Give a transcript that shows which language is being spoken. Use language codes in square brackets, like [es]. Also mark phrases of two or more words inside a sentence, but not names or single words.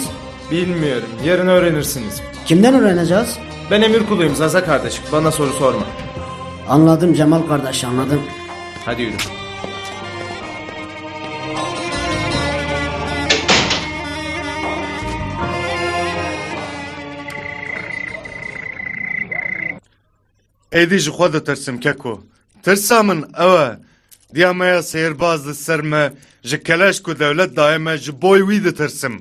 [tr] Bilmiyorum, yarın öğrenirsiniz. Kimden öğreneceğiz? Ben emir kuluyum Zaza kardeş, bana soru sorma. Anladım Cemal kardeş, anladım. Hadi yürü. [ku] Êdî ji xwe ditirsim keko. Tirsa min ew e. Diya me ya sêrbaz li ser me ji keleş ku dewlet daye me ji boy wî ditirsim.